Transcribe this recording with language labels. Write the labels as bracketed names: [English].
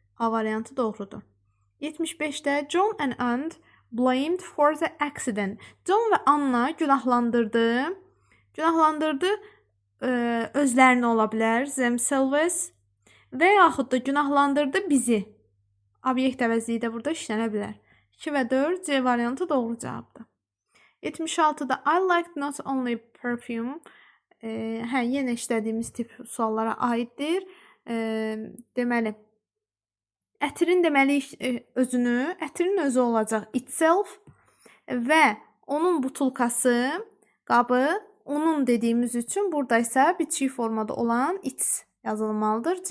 [Azerbaijani] A variantı doğrudur. 75-də [English] John and Anne blamed for the accident. [Azerbaijani] John və Anna günahlandırdı. Günahlandırdı özlərini ola bilər, themselves və yaxud da günahlandırdı bizi. Obyekt əvəzliyi də burada işlənə bilər. 2 və 4 C variantı doğru cavabdır. [English] 76-da I like not only perfume. [Azerbaijani] Yenə işlədiyimiz tip suallara aiddir. Deməli, ətirin deməliyik özünü, ətirin özü olacaq itself və onun butulkası, qabı, onun dediyimiz üçün burada isə biçik formada olan its yazılmalıdır.